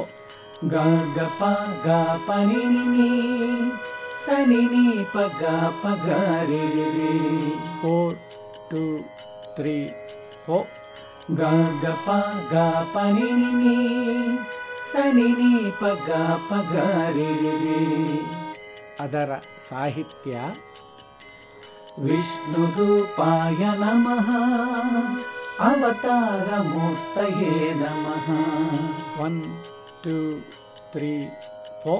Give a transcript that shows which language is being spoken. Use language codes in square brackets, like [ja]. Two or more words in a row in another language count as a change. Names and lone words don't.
[kn] ಗ ಗ ಪ ಗ ಪ ನಿ ನಿ ಸ ನಿ ನಿ ಪ ಗ ಪ ಗ ರಿ ರಿ ರಿ 4 2 3 4 ಗ ಗ ಪ ಗ ಪ ನಿ ನಿ ಸ ನಿ ನಿ ಪ ಗ ಪ ಗ ರಿ ರಿ ರಿ ಅದರ ಸಾಹಿತ್ಯ [sa] ವಿಷ್ಣು ರೂಪಾಯ ನಮಃ ಅವತಾರ ಮೂರ್ತಯೇ ನಮಃ [kn] 1 2 3 4